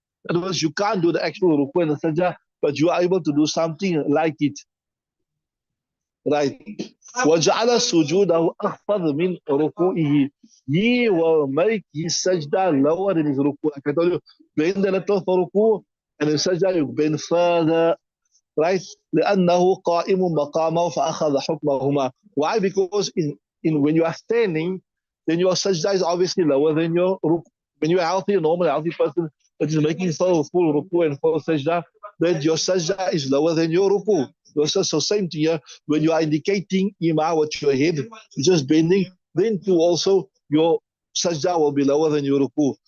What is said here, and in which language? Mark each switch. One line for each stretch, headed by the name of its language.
English: In other words, you can't do the actual ruku and the sajda, but you are able to do something like it.
Arabic: Right. وَجَعَلَ سُجُودَهُ أَخْفَضْ مِنْ رُكُوئِهِ.
English: He will make his sajda lower than his ruku. Like I told you, bend a little for ruku, and in sajda you bend further. Right?
Arabic: لأنه قائم مقامه فأخذ حكمهما.
English: Why? Because when you are standing, then your sajda is obviously lower than your ruku. When you are healthy, a normal healthy person that is making full ruku and full sajda, then your sajda is lower than your ruku. So same thing here, when you are indicating ima with your head, just bending, then too also your sajda will be lower than your ruku.